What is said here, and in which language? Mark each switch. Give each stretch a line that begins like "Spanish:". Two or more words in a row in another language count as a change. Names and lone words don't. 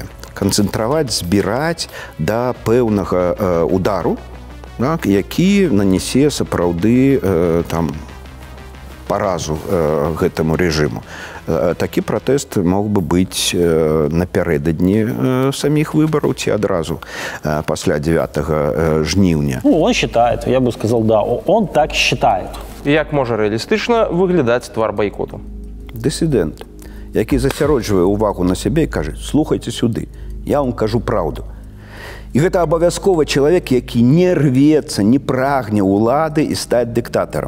Belarusian: Канцэнтраваць, збіраць да пэўнага удару, які нанясе сапраўды паразу гэтаму рэжыму. Такі пратэст мог бы быць напярэдадні саміх выбараў ці адразу пасля 9 жніўня.
Russian: Он считает, я бы сказал, да, он так считает.
Belarusian: І як можа рэалістычна выглядаць твар байкоту? Дысідэнт, які засяроджвае ўвагу на сябе і кажа: слухайце сюды, я вам кажу праўду. І гэта абавязкова чалавек, які не рвецца, не прагне ўлады і стаць дыктатарам.